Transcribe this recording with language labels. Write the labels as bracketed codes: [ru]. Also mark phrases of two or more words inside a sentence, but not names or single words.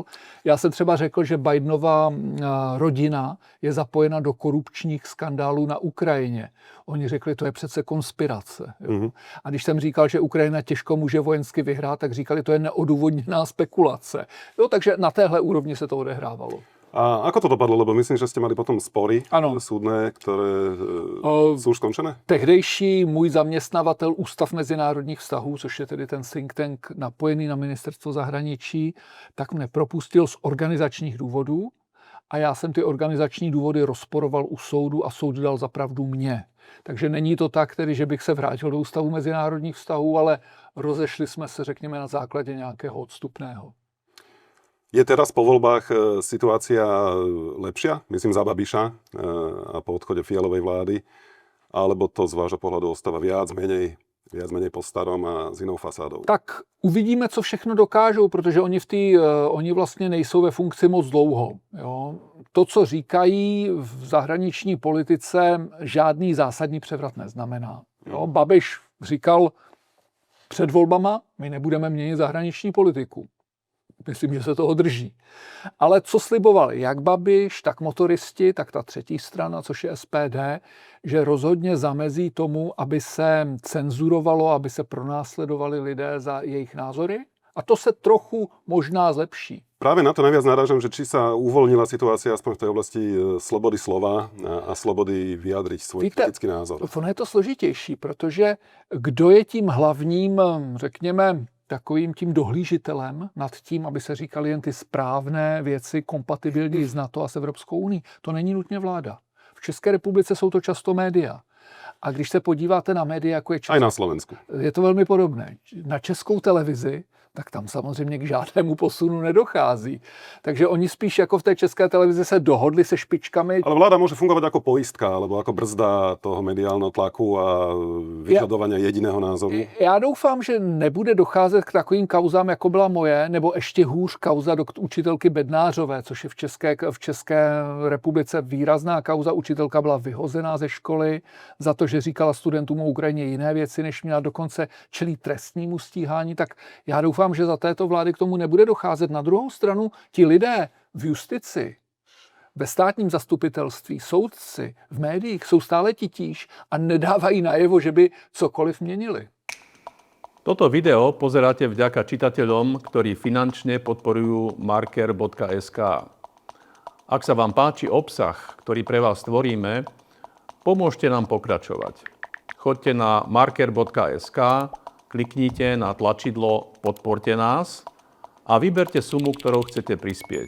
[cs] Já jsem třeba řekl, že Bidenova rodina je zapojena do korupčních skandálů na Ukrajině. Oni řekli, to je přece konspirace. Jo. A když jsem říkal, že Ukrajina těžko může vojensky vyhrát, tak říkali, to je neodůvodněná spekulace. Jo, takže na téhle úrovni se to odehrávalo. [sk] A ako to dopadlo? Lebo myslím, že ste mali potom spory súdne, ktoré sú už skončené? [cs] Tehdejší můj zaměstnavatel Ústav mezinárodních vztahů, což je tedy ten [en] think tank [cs] napojený na ministerstvo zahraničí, tak mne propustil z organizačních důvodů a já jsem ty organizační důvody rozporoval u soudu a soud dal za pravdu mně. Takže není to tak, tedy, že bych se vrátil do Ústavu mezinárodních vztahů, ale rozešli jsme se, řekněme, na základě nějakého odstupného. [sk] Je teraz po voľbách situácia lepšia? Myslím za Babiša a po odchode Fialovej vlády. Alebo to z vášho pohľadu ostáva viac menej po starom a s inou fasádou? [cs] Tak uvidíme, co všechno dokážou, protože oni vlastně nejsou ve funkci moc dlouho. Jo. To, co říkají v zahraniční politice, žádný zásadní převrat neznamená. Jo. Babiš říkal před volbama, my nebudeme měnit zahraniční politiku. Myslím, že se toho drží. Ale co slibovali jak Babiš, tak motoristi, tak ta třetí strana, což je SPD, že rozhodně zamezí tomu, aby se cenzurovalo, aby se pronásledovali lidé za jejich názory. A to se trochu možná zlepší. [sk] Práve na to najviac narážam, že či sa uvoľnila situácia aspoň v tej oblasti slobody slova a slobody vyjadriť svoj kritický názor. [cs] Ono je to složitější, protože kdo je tím hlavním, řekněme, takovým tím dohlížitelem nad tím, aby se říkali jen ty správné věci kompatibilní s NATO a s Evropskou unii. To není nutně vláda. V České republice jsou to často média. A když se podíváte na média, jako je [sk] Aj na Slovensku. [cs] Je to velmi podobné. Na Českou televizi tak tam samozřejmě k žádnému posunu nedochází. Takže oni spíš jako v té České televizi se dohodli se špičkami. [sk] Ale vláda môže fungovať ako poistka, alebo ako brzda toho mediálneho tlaku a vyžadovania jediného názoru. [cs] Já doufám, že nebude docházet k takovým kauzám, jako byla moje, nebo ještě hůř kauza učitelky Bednářové, což je v České republice výrazná kauza. Učitelka byla vyhozená ze školy za to, že říkala studentům o Ukrajině jiné věci, než měla, dokonce čelí trestnímu stíhání. Tak já doufám, že za této vlády k tomu nebude docházet. Na druhou stranu ti lidé v justici, ve státním zastupitelství, soudci, v médiích jsou stále titíž a nedávají najevo, že by cokoliv měnili. [sk] Toto video pozeráte vďaka čitateľom, ktorí finančne podporujú marker.sk. Ak sa vám páči obsah, ktorý pre vás tvoríme, pomôžte nám pokračovať. Choďte na marker.sk, kliknite na tlačidlo Podporte nás a vyberte sumu, ktorou chcete prispieť.